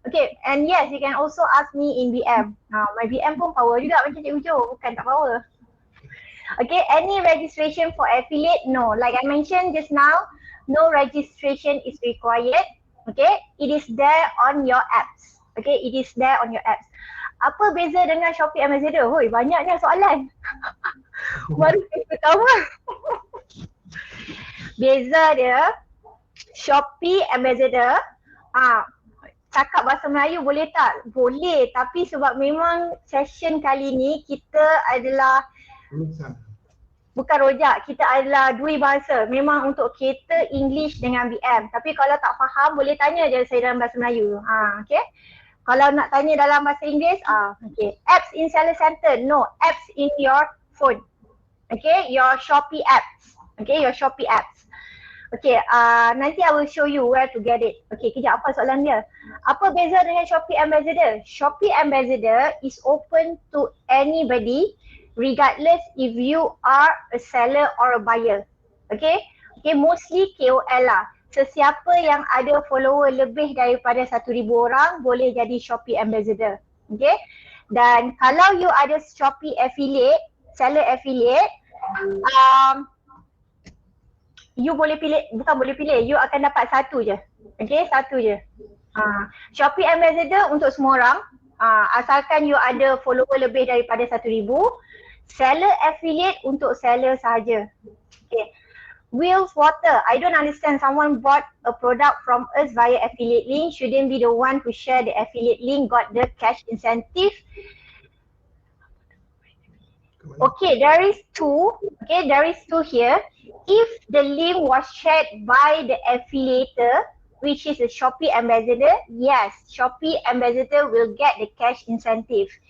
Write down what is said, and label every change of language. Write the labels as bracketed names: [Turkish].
[English] Okay, and yes, you can also ask me in BM. My BM [Malay] pun power juga macam Cik Ujo, bukan tak power. [English] Okay, any registration for affiliate? No, like I mentioned just now, no registration is required. Okay, it is there on your apps. Okay, it is there on your apps. [Malay] Apa beza dengan Shopee Ambassador? Hoi, banyaknya soalan. Baru pertama. Beza dia, Shopee Ambassador, cakap bahasa Melayu boleh tak? Boleh, tapi sebab memang session kali ni kita adalah bukan rojak, kita adalah dui bahasa. Memang untuk cater English dengan BM. Tapi kalau tak faham boleh tanya je saya dalam bahasa Melayu. Okay. Kalau nak tanya dalam bahasa Inggeris, okay. [English] Apps in Seller Center, no. Apps in your phone. Okay, your Shopee apps. Okay, your Shopee apps. Okay, [Malay] nanti [English] I will show you where to get it. [Malay] Okay, kejap apa soalan dia? Apa beza dengan Shopee Ambassador? [English] Shopee Ambassador is open to anybody regardless if you are a seller or a buyer. Okay, okay, mostly KOL lah. [Malay] Sesiapa yang ada follower lebih daripada 1,000 orang boleh jadi Shopee Ambassador. Okay. Dan kalau you ada Shopee affiliate, seller affiliate, you boleh pilih, bukan boleh pilih, you akan dapat satu je. Okay, satu je. Shopee Ambassador untuk semua orang, asalkan you ada follower lebih daripada 1,000. Seller affiliate untuk seller sahaja. [English] Okay. Will's Water, I don't understand, someone bought a product from us via affiliate link, shouldn't be the one to share the affiliate link, got the cash incentive. Okay, there is two here. If the link was shared by the affiliator, which is a Shopee Ambassador, yes, Shopee Ambassador will get the cash incentive.